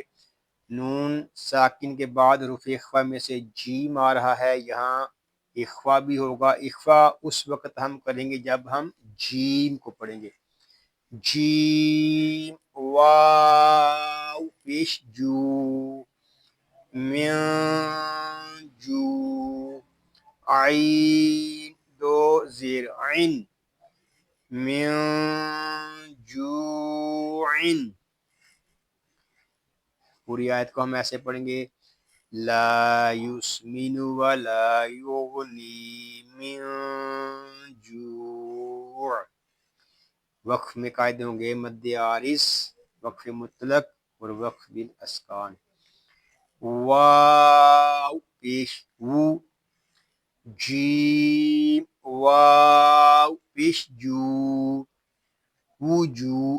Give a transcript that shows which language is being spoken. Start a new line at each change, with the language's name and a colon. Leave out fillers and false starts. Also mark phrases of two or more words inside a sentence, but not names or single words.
Urdu: نون ساکن کے بعد حروف اخفا میں سے جیم آ رہا ہے، یہاں اخفا بھی ہوگا. اخفا اس وقت ہم کریں گے جب ہم جیم کو پڑھیں گے. جیم. واو پیش جو، من جو. عین دو زیر عین،
Arabic: من جوعن.
Urdu: پوری آیت کو ہم ایسے پڑھیں گے.
Arabic: لا یسمن ولا یغنی من جوع.
Urdu: وقف میں قائد ہوں گے مد عارض، وقف مطلق اور وقف بالاسکان. واو پیش وو، جیم واو پیش جو، وجو.